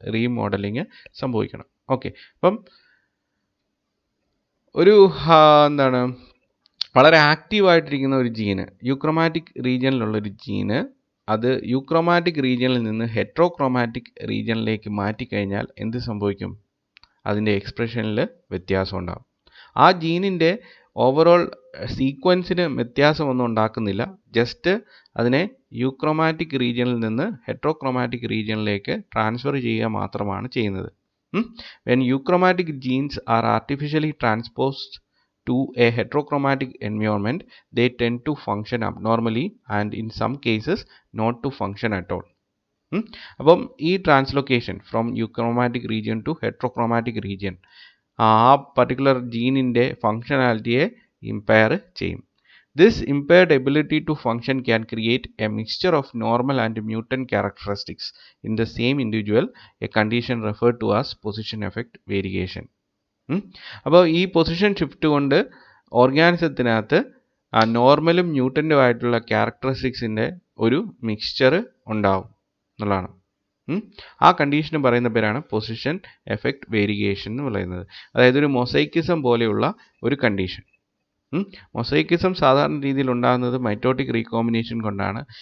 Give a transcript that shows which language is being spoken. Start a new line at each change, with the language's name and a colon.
Malayalam: Remodelling സംഭവിക്കണം. Okay, അപ്പം ഒരു എന്താണ് വളരെ ആക്റ്റീവായിട്ടിരിക്കുന്ന ഒരു ജീന്, യൂക്രോമാറ്റിക് റീജിയനിലുള്ളൊരു ജീന്, അത് യൂക്രോമാറ്റിക് റീജിയനിൽ നിന്ന് ഹെട്രോക്രോമാറ്റിക് റീജിയനിലേക്ക് മാറ്റിക്കഴിഞ്ഞാൽ എന്ത് സംഭവിക്കും? അതിൻ്റെ എക്സ്പ്രഷനിൽ വ്യത്യാസം ഉണ്ടാകും. ആ ജീനിൻ്റെ ഓവറോൾ സീക്വൻസിന് വ്യത്യാസമൊന്നും ഉണ്ടാക്കുന്നില്ല, ജസ്റ്റ് അതിനെ യൂക്രോമാറ്റിക് റീജിയനിൽ നിന്ന് ഹെട്രോക്രോമാറ്റിക് റീജിയനിലേക്ക് ട്രാൻസ്ഫർ ചെയ്യുക മാത്രമാണ് ചെയ്യുന്നത്.
English: When euchromatic genes are artificially transposed to a heterochromatic environment, they tend to function abnormally and in some cases not to function at all.
Malayalam: അപ്പം ഈ translocation from യൂക്രോമാറ്റിക് region to ഹെട്രോക്രോമാറ്റിക് region ആ particular ജീനിൻ്റെ ഫങ്ഷനാലിറ്റിയെ impair ചെയ്യും.
English: This impaired ability to function can create a mixture of normal and mutant characteristics in the same individual, a condition referred to as position effect variation.
Malayalam: അപ്പോൾ ഈ position shift കൊണ്ട് ഓർഗാനിസത്തിനകത്ത് നോർമലും മ്യൂട്ടൻറ്റും ആയിട്ടുള്ള ക്യാരക്ടറിസ്റ്റിക്സിൻ്റെ ഒരു mixture ഉണ്ടാവും എന്നുള്ളതാണ്. ആ കണ്ടീഷന് പറയുന്ന പേരാണ് പൊസിഷൻ എഫക്റ്റ് വേരിയേഷൻ എന്ന് പറയുന്നത്. അതായത് ഒരു മൊസൈക്കിസം പോലെയുള്ള ഒരു കണ്ടീഷൻ. മൊസൈക്കിസം സാധാരണ രീതിയിൽ ഉണ്ടാകുന്നത് മൈറ്റോട്ടിക് റീകോമ്പിനേഷൻ കൊണ്ടാണ്.